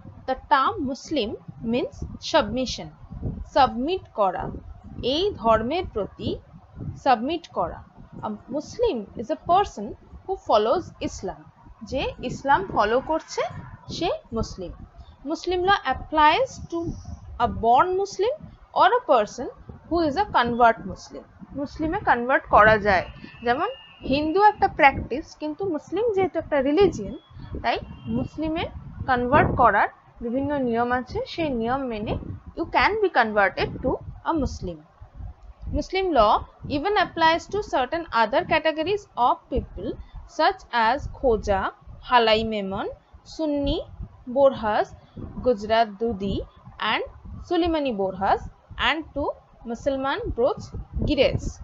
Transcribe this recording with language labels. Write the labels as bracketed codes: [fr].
[en] the term Muslim means submission, submit করা, [bn] এই ধর্মের প্রতি সাবমিট করা। [en] Muslim is a person who follows Islam, [bn] যে ইসলাম ফলো করছে সে মুসলিম। মুসলিম ল applies to a born Muslim [en] or a person who is a convert Muslim. [bn] মুসলিমে convert করা যায়, যেমন হিন্দু একটা প্র্যাকটিস, কিন্তু মুসলিম যেহেতু একটা রিলিজিয়ন, তাই মুসলিমে কনভার্ট করার বিভিন্ন নিয়ম আছে, সেই নিয়ম মেনে [en] you can be converted to a Muslim. Muslim law even applies to certain other categories of people such as Khoja, Halai Memon, Sunni, Borhas, Gujarat Dudi and Suleimani Borhas and to Mussalman Broach গিরেজ।